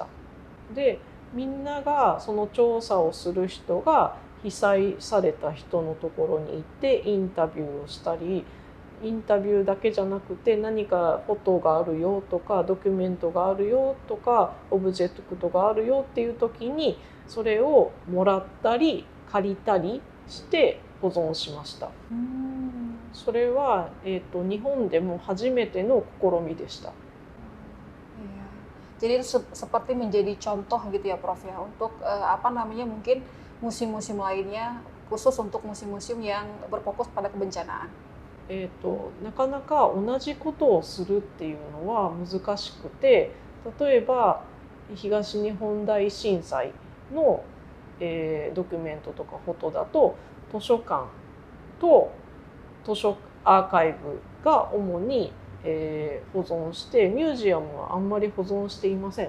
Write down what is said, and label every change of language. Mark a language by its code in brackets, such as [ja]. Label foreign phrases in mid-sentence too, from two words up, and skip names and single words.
[ja] でみんながその調査をする人が被災された人のところに行ってインタビューをしたり、インタビューだけじゃなくて何かフォトがあるよとかドキュメントがあるよとかオブジェクトがあるよっていう時にそれをもらったり借りたりして保存しました。それは、日本でも初めての試みでした。 [id] Jadi itu seperti menjadi contoh gitu ya Prof ya untuk mungkin museum-museum lainnya khusus untuk museum-museum yang berfokus pada kebencanaan. [ja] なかなか同じことをするっていうのは難しくて、例えば東日本大震災の、ドキュメントとかフォトだと図書館とアーカイブが主に保存してミュージアムはあんまり保存していません。